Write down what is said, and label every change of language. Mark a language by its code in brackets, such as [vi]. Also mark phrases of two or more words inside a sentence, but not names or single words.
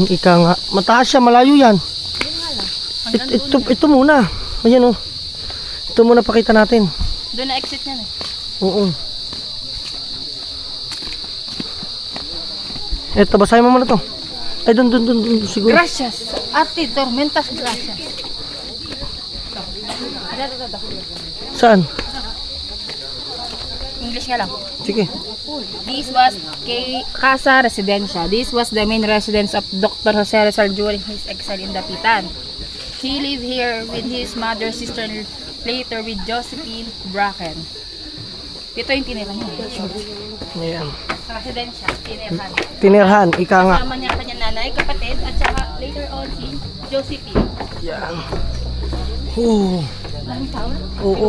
[tl] Ika nga. Mataas siya. Malayo yan. Ito muna. Ayan o. Ito muna pakita natin. Doon na exit niyan eh. Oo. Ito, basahin mo muna to. Ay, dun siguro. [es] Gracias. Ate, tormentas gracias. [tl] Saan? English nga lang. Sige. [en] This was Casa Residencia. This was the main residence of Dr. Jose Rizal during his exile in Dapitan. He lived here with his mother, sister, and later with Josephine Bracken. [tl] Ito yung tinirhan niya. Ayan. Residensya, tinirhan. Tinirhan, ika nga. Kasama niya kanyang nanay, kapatid, at saka [en] later on [tl] si Josephine. Yan. Oo. Maraming tao. Oo.